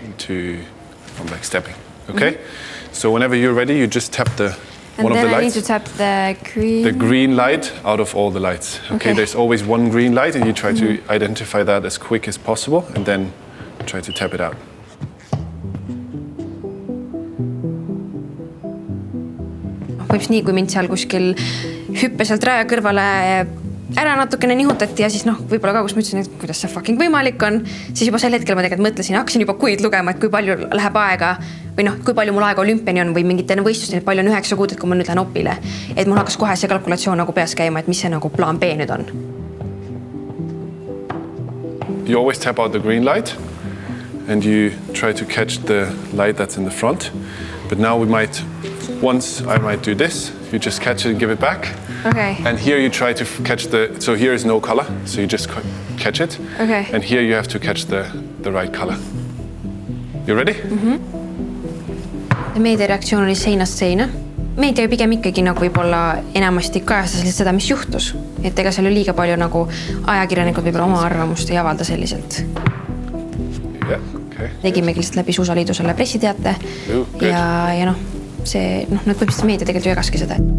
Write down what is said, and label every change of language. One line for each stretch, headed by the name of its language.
English: up to from like stepping. Okay? So whenever you're ready, you just tap the one of the And then I need lights. to tap the green. The green light out of all the lights. Okay, there's always one green light and you try to identify that as quick as possible and then try to tap it out.
Estonian: Võiks nii, kui mind seal kuskil hüppe sealt raja kõrvale ära natukene nihutati ja siis võib-olla ka, kus ma ütlesin, et kuidas see fucking võimalik on, siis juba sel hetkel ma tegelikult mõtlesin, hakkasin juba kuid lugema, et kui palju läheb aega või kui palju mul aega olümpiani on või mingite võistlusteni, et palju on 9 kuud, et kui ma nüüd lähen opile. Et mul hakkas kohe see kalkulatsioon nagu peas käima, et mis see nagu plaan B nüüd on.
English: You always tap out the green light and you try to catch the light that's in the front. But now we might, once I might do this, you just catch it and give it back. Okay. And here you try to catch so here is no color, so you just catch it. Okay. And here you have to catch the right color. You ready?
Estonian: Meedia reaktsioon oli seinast seina. Meedia pigem ikkagi nagu võib-olla enamasti kajastas seda, mis juhtus. Et ega seal oli liiga palju nagu ajakirjanikud võib-olla oma arvamust ei avalda selliselt.
English: Yeah, okay.
Estonian: Tegimegi lihtsalt läbi Suusaliidu selle pressiteate ja see, nad põhimõtteliselt meedia tegelikult ju jagaski seda.